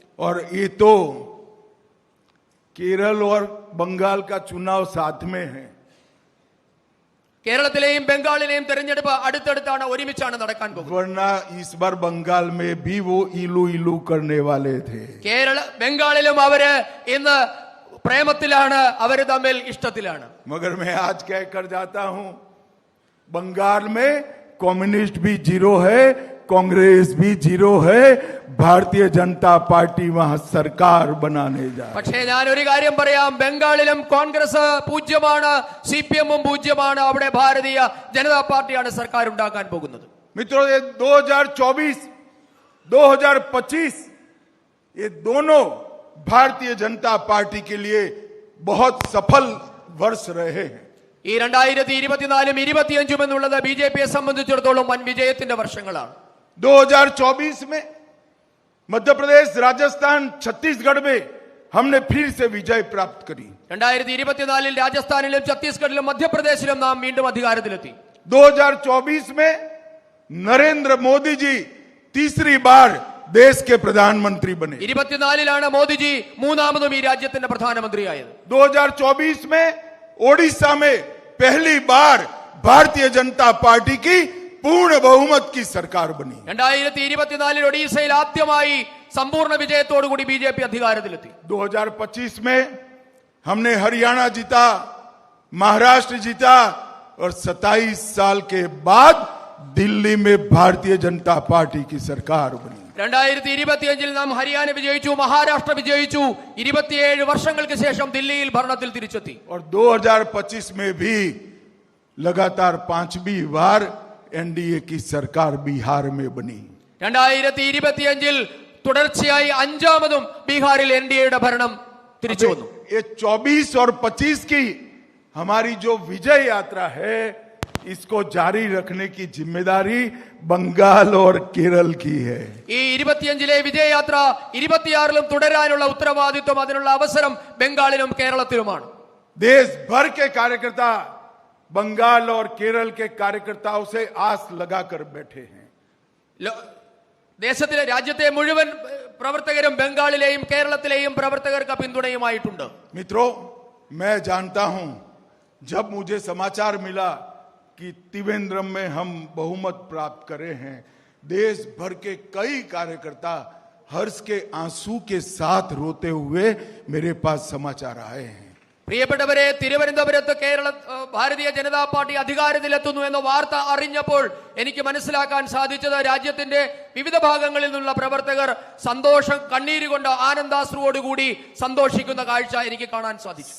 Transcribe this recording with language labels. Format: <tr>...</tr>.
<hi>और ये तो केरल और बंगाल का चुनाव साथ में है.</hi> <ml>കേരളത്തിലെയും ബംഗാളിലെയും തെരഞ്ഞെടുപ്പ് അടുത്തടുത്താണ്, ഒരുമിച്ചാണ് നടക്കാൻ പോകുന്നത്.</ml> <hi>वरना इस बार बंगाल में भी वो इलू इलू करने वाले थे.</hi> <ml>ബംഗാളിലും അവര് ഇന്ന് പ്രേമത്തിലാണ്, അവര് തമ്മിൽ ഇഷ്ടത്തിലാണ്.</ml> <hi>मगर मैं आज कह कर जाता हूं, बंगाल में कम्युनिस्ट भी 0 है, कांग्रेस भी जीरो है, भारतीय जनता पार्टी वहां सरकार बनाने जा रही है।</hi> <ml>പക്ഷേ ഞാൻ ഒരു കാര്യം പറയാം, ബംഗാളിലും കോൺഗ്രസ് പൂജ്യമാണ്, CPM-ഉം പൂജ്യമാണ്, അവിടെ ഭാരതീയ ജനതാ പാർട്ടിയാണ് സർക്കാർ ഉണ്ടാക്കാൻ പോകുന്നത്.</ml> <hi>मित्रों, ये 2024, 2025 ये दोनों भारतीय जनता पार्टी के लिए बहुत सफल वर्ष रहे हैं।</hi> <ml>ഈ 2024-ഉം 2025-ഉം എന്നുള്ളത് BJP-യെ സംബന്ധിച്ചിടത്തോളം വൻ വിജയത്തിന്റെ വർഷങ്ങളാണ്.</ml> <hi>2024 में मध्य प्रदेश, राजस्थान, छत्तीसगढ़ में हमने फिर से विजय प्राप्त करी।</hi> <ml>2024-ൽ രാജസ്ഥാനിലും ഛത്തീസ്ഗഡിലും മധ്യപ്രദേശിലും നാം വീണ്ടും അധികാരത്തിലെത്തി.</ml> <hi>2024 में नरेंद्र मोदी जी तीसरी बार देश के प्रधानमंत्री बने।</hi> <ml>24-ലാണ് മോദിജി മൂന്നാമതും ഈ രാജ്യത്തിന്റെ പ്രധാനമന്ത്രിയായത്.</ml> <hi>2024 में ओडिशा में पहली बार भारतीय जनता पार्टी की पूर्ण बहुमत की सरकार बनी।</hi> <ml>2024-ൽ ഒഡീഷയിൽ ആദ്യമായി സമ്പൂർണ്ണ വിജയത്തോടുകൂടി BJP അധികാരത്തിലെത്തി.</ml> <hi>2025 में हमने हरियाणा जीता, महाराष्ट्र जीता और 27 साल के बाद दिल्ली में भारतीय जनता पार्टी की सरकार बनी।</hi> <ml>2025-ൽ നാം ഹരിയാന വിജയിച്ചു, മഹാരാഷ്ട്ര വിജയിച്ചു, 27 വർഷങ്ങൾക്ക് ശേഷം ദില്ലിയിൽ ഭരണത്തിൽ തിരിച്ചെത്തി.</ml> <hi>और 2025 में भी लगातार 5वीं बार एनडीए की सरकार बिहार में बनी।</hi> <ml>2025-ൽ തുടർച്ചയായി 5ാമതും ബീഹാറിൽ NDA-യുടെ ഭരണം തിരിച്ചു വന്നു.</ml> <hi>ये 24 और 25 की हमारी जो विजय यात्रा है, इसको जारी रखने की जिम्मेदारी बंगाल और केरल की है।</hi> <ml>ഈ 25-ലെ വിജയയാത്ര 26-ലും തുടരാനുള്ള ഉത്തരവാദിത്വം, അതിനുള്ള അവസരം ബംഗാളിലും കേരളത്തിലുമാണ്.</ml> <hi>देश भर के कार्यकर्ता बंगाल और केरल के कार्यकर्ताओं से आस लगाकर बैठे हैं।</hi> <ml>ദേശത്തിലെ രാജ്യത്തെ മുഴുവൻ പ്രവർത്തകരും ബംഗാളിലെയും കേരളത്തിലെയും പ്രവർത്തകർക്ക് പിന്തുണയുമായിട്ടുണ്ട്.</ml> <hi>मित्रों, मैं जानता हूं, जब मुझे समाचार मिला कि त्रिवेंद्रम में हम बहुमत प्राप्त करे हैं, देश भर के कई कार्यकर्ता हर्ष के आंसू के साथ रोते हुए मेरे पास समाचार आए हैं।</hi> <ml>പ്രിയപ്പെട്ടവരെ, തിരുവനന്തപുരത്ത് ഭാരതീയ ജനതാ പാർട്ടി അധികാരത്തിലെത്തുന്നു എന്ന വാർത്ത അറിഞ്ഞപ്പോൾ എനിക്ക് മനസ്സിലാക്കാൻ സാധിച്ചത് രാജ്യത്തിന്റെ വിവിധ ഭാഗങ്ങളിൽ നിന്നുള്ള പ്രവർത്തകർ സന്തോഷം, കണ്ണീരുകൊണ്ട് ആനന്ദാശ്രുവോടുകൂടി സന്തോഷിക്കുന്ന കാഴ്ച എനിക്ക് കാണാൻ സാധിച്ചു.</ml>